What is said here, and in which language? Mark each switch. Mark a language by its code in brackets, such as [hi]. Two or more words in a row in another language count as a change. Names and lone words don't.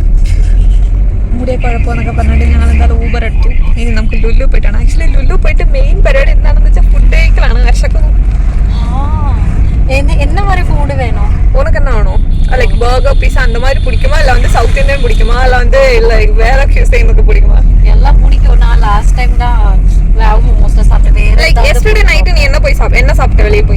[ml] മുടിയൊക്കെ കുഴപ്പമെന്നൊക്കെ പറഞ്ഞിട്ട് ഞങ്ങൾ എന്തായാലും ഊബർ എടുത്തു. ഇനി നമുക്ക് ലുലു പോയിട്ടാണ്. ആക്ച്വലി ലുലു പോയിട്ട് മെയിൻ പരിപാടി എന്താണെന്ന് വെച്ചാൽ ഫുഡ് കഴിക്കലാണ്. വിശക്കുന്നു. [ta] என்ன மாதிரி ஃபுட் வேணும் உனக்கு என்ன வேணும்? [en] like burger, pizza [ta] அந்த மாதிரி பிடிக்குமா, இல்லை வந்து [en] south Indian [ta] பிடிக்குமா, இல்லை வந்து இல்லை வேற கியூசைனுக்கு பிடிக்குமா? எல்லாம் பிடிக்கும். நான் [en] last time [ta] தான் வேவ் மோமோஸ்ல சாப்பிட்டேன். [en] like yesterday night [ta] நீ என்ன போய் என்ன சாப்பிட்ட வெளியே போய்?